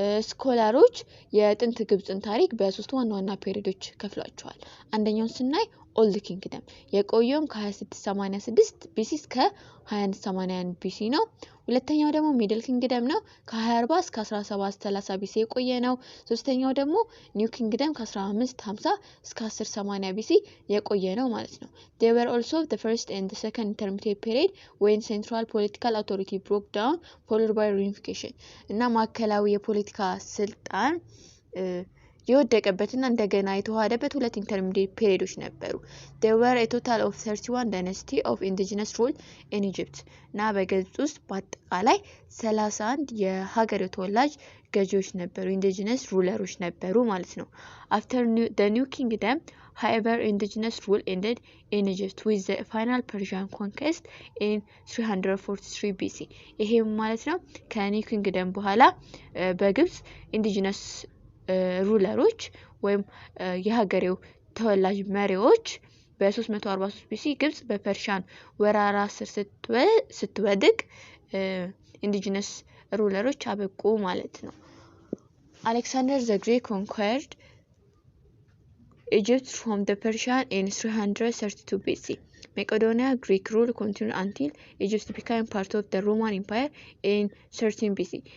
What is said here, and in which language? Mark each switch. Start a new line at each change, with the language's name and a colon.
Amharic: ስኮላሮች የጥንት ግብጽን ታሪክ በሶስት ዋና ፔሪዶች ከፍሏቸዋል። አንደኛውን ስናይ ኦልድ ኪንግደም የቆየው ከ2686 BC እስከ 2181 BC ነው። ሁለተኛው ደግሞ ሚድል ኪንግደም ነው ከ2040 እስከ 1730 BC የቆየ ነው። ሶስተኛው ደግሞ ኒው ኪንግደም ከ1550 እስከ 1080 BC የቆየ ነው ማለት ነው። They were also the first and the second intermediate period when central political authority broke down followed by reunification.
English: እና ማዕከላዊ የፖለቲካ ስልጣን የወደቀበትና እንደገና የተዋሃደበት ሁለት ኢንተርሚዲየት ፔሪዶች ነበሩ። There were a total of 31 dynasty of indigenous rule in Egypt. እና በግብጽ ውስጥ በአጠቃላይ 31 የሀገር ተወላጅ ገዢዎች ነበሩ፣ indigenous rulers ነበሩ ማለት ነው። After the new kingdom, however, indigenous rule ended in Egypt with the final Persian conquest in 343 BC.
Amharic: ይሄም ማለት ነው ከኒው ኪንግደም በኋላ በግብጽ indigenous ሩለሮች ወይም የሀገሬው ተወላጅ መሪዎች በ343 BC ግብጽ በፐርሺያን ወራራ ስር ስትወድቅ ኢንዲጂነስ ሩለሮች አበቁ ማለት ነው። Alexander the Great conquered Egypt from the Persian in 332 BC.
English: Macedonia Greek rule continued until Egypt became part of the Roman Empire in 13 BC.